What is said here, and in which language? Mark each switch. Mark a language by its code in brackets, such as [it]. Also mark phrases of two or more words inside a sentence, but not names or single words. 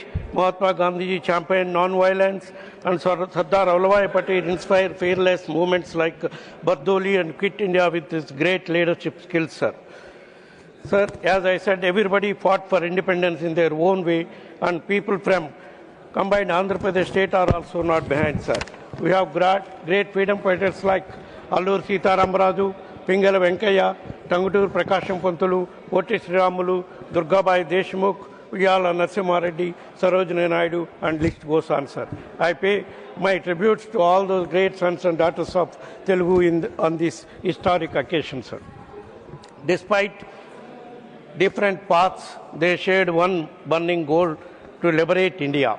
[en] Mahatma Gandhi ji championed non-violence, and Sardar Vallabhbhai Patel inspired fearless movements like Bardoli and Quit India with his great leadership skills, sir. Sir, as I said, everybody fought for independence in their own way, and people from combined Andhra Pradesh state are also not behind, sir. We have great freedom fighters like Allur Sita Ramaraju, Pingala Venkaya, Tangutur Prakasham Pantulu, Poti Sriramulu, Durgabai Deshmukh, Uyala Narasimha Reddy, Sarojini Naidu, and list goes on, sir. I pay my tributes to all those great sons and daughters of Telugu on this historic occasion, sir. Despite different paths, they shared one burning goal: to liberate India.